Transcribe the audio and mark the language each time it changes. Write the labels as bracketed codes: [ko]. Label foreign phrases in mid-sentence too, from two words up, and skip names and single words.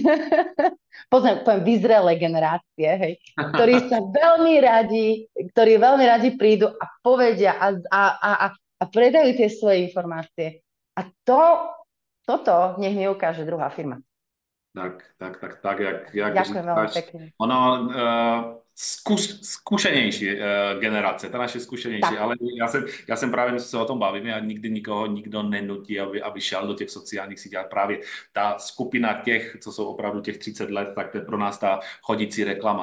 [sk] Poviem vyzrelé generácie, hej, ktorí veľmi radi prídu a povedia a predajú tie svoje informácie. A toto nech mi ukáže druhá firma. [cs] Tak, jak [sk] Ďakujem veľmi [cs] říkáš, [sk] pekne. [cs] ono, zkušenější generace, ta naše zkušenější, Tak. ale já jsem právě, my se o tom bavíme a nikdy nikdo nenutí, aby šel do těch sociálních sítí. A právě ta skupina těch, co jsou opravdu těch 30 let, tak to je pro nás ta chodící reklama.